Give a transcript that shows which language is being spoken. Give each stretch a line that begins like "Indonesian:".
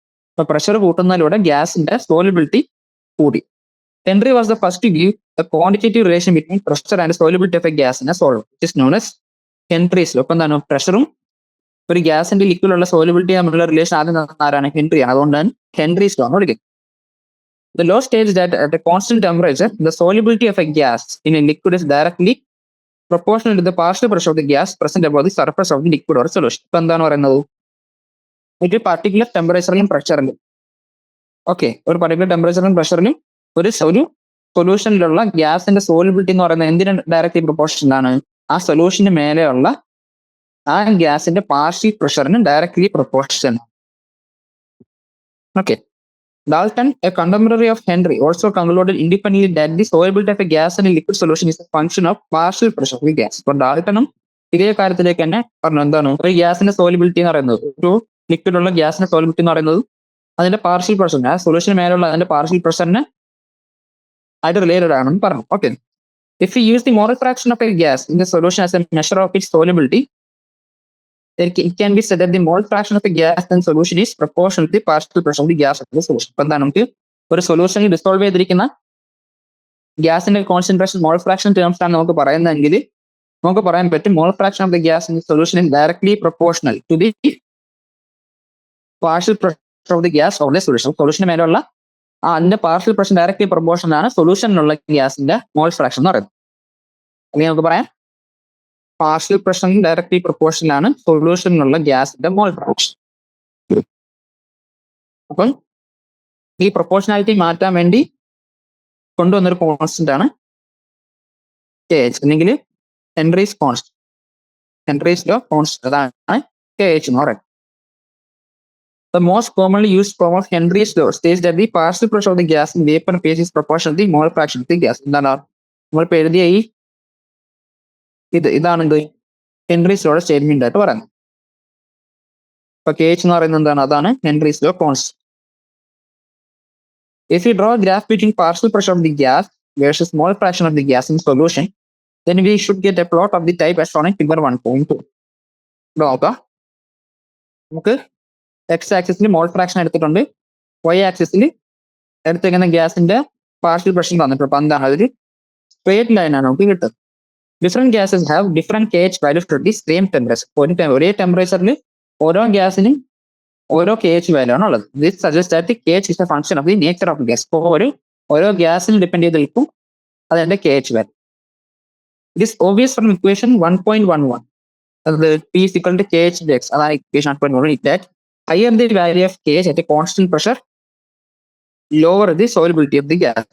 Malayalam: അപ്പൊ പ്രഷർ കൂട്ടുന്നതിലൂടെ ഗ്യാസിന്റെ സോലിബിലിറ്റി കൂടി.
English: Henry was the first to give a quantitative relation between pressure and solubility of a gas in a solvent, which is known as Henry's law.
Malayalam: അപ്പൊ എന്താണ്? പ്രഷറും ഒരു ഗ്യാസിന്റെ ലിക്വിഡിലുള്ള solubility തമ്മിലുള്ള relation ആദ്യം ആരാണ്? ഹെൻറിയാണ്. അതുകൊണ്ടാണ് ഹെൻറീസ് ലോ എന്ന് വിളിക്കുന്നത്.
English: The law states that at a constant temperature, the solubility of a gas in a liquid is directly proportional to the partial pressure of the gas present above the surface of the liquid or solution.
Malayalam: ഇപ്പൊ എന്താണ് പറയുന്നത്? ഒരു particular ടെമ്പറേച്ചറിലും പ്രഷറിലും, ഒരു particular ടെമ്പറേച്ചറിലും പ്രഷറിലും ഒരു സൊല്യൂഷനിലുള്ള ഗ്യാസിന്റെ solubility എന്ന് പറയുന്നത് എന്തിന് ഡയറക്ട്ലി പ്രൊപ്പോർഷനാണ്? ആ സൊല്യൂഷന് മേലെയുള്ള ആ ഗ്യാസിന്റെ partial പ്രഷറിന് directly proportion.
English: Dalton, a contemporary of Henry, also concluded independently that the solubility of a gas in a liquid solution is a function of partial pressure of the gas.
Malayalam: അപ്പോൾ ഡാൾട്ടനും ഇതേ കാര്യത്തിലേക്ക് തന്നെ പറഞ്ഞു. എന്താണ്? ഒരു ഗ്യാസിന്റെ സോലിബിലിറ്റി എന്ന് പറയുന്നത്, ഒരു ലിക്വിഡുള്ള ഗ്യാസിന്റെ സോലിബിലിറ്റി എന്ന് പറയുന്നത് അതിന്റെ പാർഷ്യൽ പ്രഷർ, ആ സൊല്യൂഷന് മേലുള്ള അതിന്റെ പാർഷ്യൽ പ്രഷറിന് ആയിട്ട് റിലേറ്റഡ് ആണെന്ന് പറഞ്ഞു.
English: Okay, if you use the mole fraction of a gas in the solution as a measure of its solubility, it can be said that the mole fraction of a gas in solution is proportional to the partial pressure of the gas of the solution.
Malayalam: അപ്പൊ എന്താണ്? നമുക്ക് ഒരു സൊല്യൂഷനിൽ dissolve ചെയ്തിരിക്കുന്ന ഗ്യാസിന്റെ concentration mole fraction terms ആണ് നമുക്ക് പറയുന്നതെങ്കിൽ നമുക്ക് പറയാൻ പറ്റും
English: Mole fraction of the gas in solution is directly proportional to the partial pressure of the gas of the solution.
Malayalam: സൊല്യൂഷന് മേലുള്ള അതിന്റെ പാർഷ്യൽ പ്രഷർ ഡയറക്ട്ലി പ്രൊപ്പോർഷണൽ ആണ് സൊല്യൂഷനിലുള്ള ഗ്യാസിന്റെ മോൾ ഫ്രാക്ഷൻ എന്ന് പറയുന്നത്. അല്ലെങ്കിൽ നമുക്ക് പറയാം പാർഷ്യൽ പ്രഷറിന് ഡയറക്ട്ലി പ്രൊപ്പോർഷണൽ ആണ് സൊല്യൂഷനിലുള്ള ഗ്യാസിന്റെ മോൾ ഫ്രാക്ഷൻ. അപ്പം ഈ പ്രൊപ്പോർഷണാലിറ്റി മാറ്റാൻ വേണ്ടി കൊണ്ടുവന്നൊരു കോൺസ്റ്റന്റ് ആണ് KH, അല്ലെങ്കിൽ Henry's constant, Henry's law constant. അതാണ് KH എന്ന് പറയുന്നത്.
English: The most commonly used form of Henry's law states that the partial pressure of the gas in vapor phase is proportional to the mole fraction of the gas.
Malayalam: എന്താണ് നമ്മളിപ്പോൾ എഴുതിയ ഇതാണ് Henry's ലോയുടെ statement ആയിട്ട് പറയുന്നത്. ഇപ്പൊ KH എന്ന് പറയുന്നത് എന്താണ്? അതാണ് Henry's law constant.
English: If you draw a graph between partial pressure of the gas versus mole fraction of the gas in solution, then we should get a plot of the type as shown in figure 1.2.
Malayalam: നോക്കാം, നമുക്ക് X ആക്സിസിൽ mole fraction എടുത്തിട്ടുണ്ട്, Y ആക്സിസിൽ എടുത്തേക്കുന്ന ഗ്യാസിന്റെ partial pressure തന്നിട്ടുണ്ട്. അപ്പൊ എന്താണ്? അതൊരു സ്ട്രേറ്റ് ലൈൻ ആണ് നമുക്ക് കിട്ടുന്നത്.
English: Different gases have different KH values to the same temperature.
Malayalam: ഒരേ ടെമ്പറേച്ചറിൽ ഓരോ ഗ്യാസിനും ഓരോ KH വാല്യൂ ആണ് ഉള്ളത്.
English: This suggest that KH is a function of the nature of gas.
Malayalam: ഇപ്പോൾ ഓരോ ഗ്യാസിനും ഡിപ്പെൻഡ് ചെയ്ത് നിൽക്കും അതിന്റെ KH value.
English: It is obvious from equation 1.11. അത് P is equal to KH x.
Malayalam: അതാണ് equation 1.11.
English: It that higher the value of KH at a constant pressure, lower the solubility of the gas.